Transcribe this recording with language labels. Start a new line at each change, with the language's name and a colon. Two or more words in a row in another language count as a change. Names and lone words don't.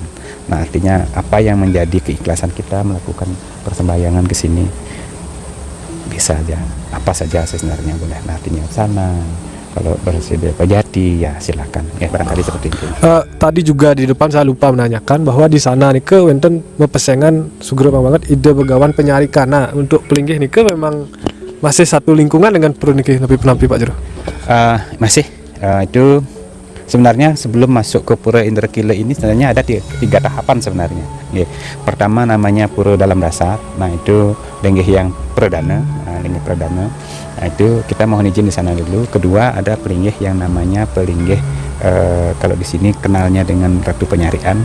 Indonesian: Nah artinya apa yang menjadi keikhlasan kita melakukan persembahyangan ke sini bisa aja, apa saja sebenarnya boleh. Nah artinya sana kalau bersedia pejati ya silakan ya, barangkali seperti itu. Tadi juga di depan saya lupa menanyakan bahwa di sana nih
Balinese: wenten mepesengan sugro banget ide begawan penyarikan.
Indonesian: Nah untuk pelinggih nih memang masih satu lingkungan dengan pura niki lebih penampi Pak Jero? Masih itu sebenarnya sebelum masuk ke Pura Indrakila ini sebenarnya ada 3 tahapan sebenarnya. Ya. Pertama namanya Pura Dalam Dasar. Nah itu linggih yang perdana, linggih perdana. Nah itu kita mohon izin di sana dulu. Kedua ada pelinggih yang namanya pelinggih kalau di sini kenalnya dengan Ratu Penyarian.